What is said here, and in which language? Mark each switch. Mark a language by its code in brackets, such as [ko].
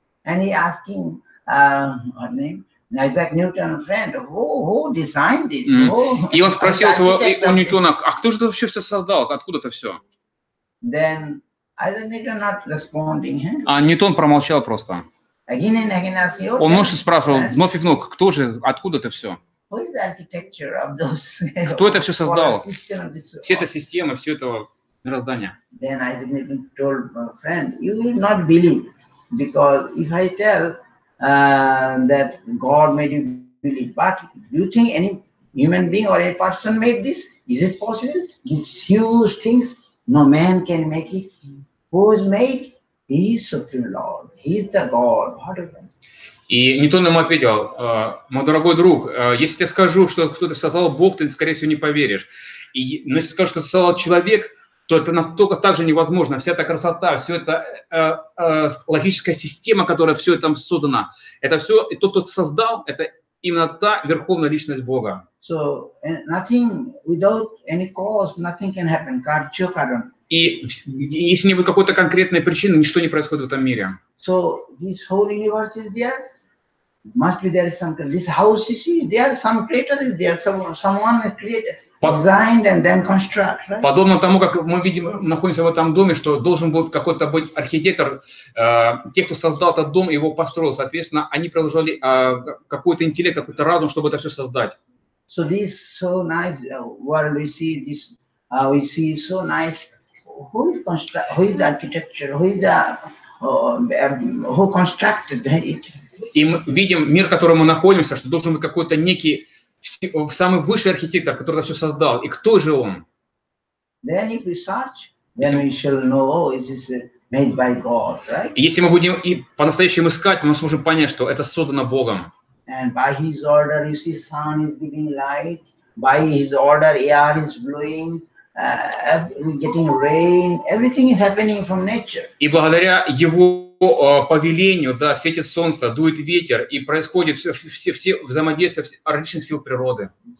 [en] And he asking, what name? Isaac Newton, friend, who designed this? [ru] И он спросил у Ньютона, а кто же это все создал, откуда это все? [en] Then Isaac Newton not responding. [ru] А Ньютон промолчал просто. [en] Again and again asking, [ru] Он вновь спрашивал, вновь и вновь, кто же, откуда это все? [en] Who is the architecture of those? [ru] Кто это все создал? Все эта система, все это мироздание. [en] Then Isaac Newton told my friend, you will not believe, because if I tell that God made you believe, but do you think any human being or a person made this? Is it possible? These huge things, no man can make it. Who is made? He is Supreme Lord. He is the God. [ru] И Ньютон ему ответил, мой дорогой друг, если я скажу, что кто-то создал Бог, ты, скорее всего, не поверишь. Но если скажу, что это создал человек, то это настолько также невозможно. Вся эта красота, все это логическая система, которая все это создана, это все, и тот, кто создал, это именно та верховная личность Бога. [en] So nothing without any cause, nothing can happen. [ru] И если не будет какой-то конкретной причины, ничто не происходит в этом мире. [en] So this whole universe is there. Must be there is some. This house you see, there some creator is there. Someone has created, designed and then construct. Right? [ru] Подобно тому, как мы видим, находимся в этом доме, что должен был какой-то быть архитектор, те, кто создал этот дом, его построил, соответственно, они приложили какой-то интеллект, какой-то разум, чтобы это все создать. [en] So this so nice world we see this, we see so nice. Who is the architecture? Who is the who constructed it? [ru] И мы видим мир, в котором мы находимся, что должен быть какой-то некий самый высший архитектор, который это все создал. И кто же он? [en] Then if we search, then we shall know it is made by God, right? [ru] Если мы будем и по-настоящему искать, мы сможем понять, что это создано Богом. [en] And by His order, you see, sun is giving light. By His order, air is blowing. Getting rain. Everything is happening from nature. [ru] И благодаря Его повелению, да, светит солнце, дует ветер, и происходит все взаимодействия различных сил природы.